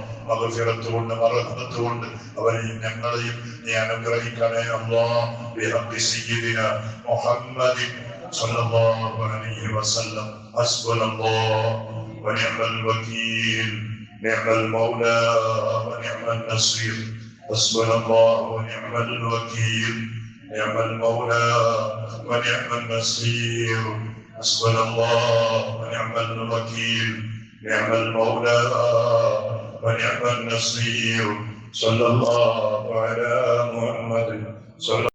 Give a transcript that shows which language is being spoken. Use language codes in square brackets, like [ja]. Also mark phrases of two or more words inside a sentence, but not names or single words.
[ml] മഗ്ഫിറത്ത് കൊണ്ട് മർഹമത്ത് കൊണ്ട് അവരെയും ഞങ്ങളെയും നീ അനുഗ്രഹിക്കണേ അല്ലാഹ്. [ar] بحق سيدنا محمد صلى الله عليه وسلم. حسبنا الله ونعم الوكيل نعم المولى ونعم النصير. حسبنا الله ونعم الوكيل، نعم المولى ونعم النصير. حسبنا الله ونعم الوكيل، نعم المولى ونعم النصير. صلى الله على محمد.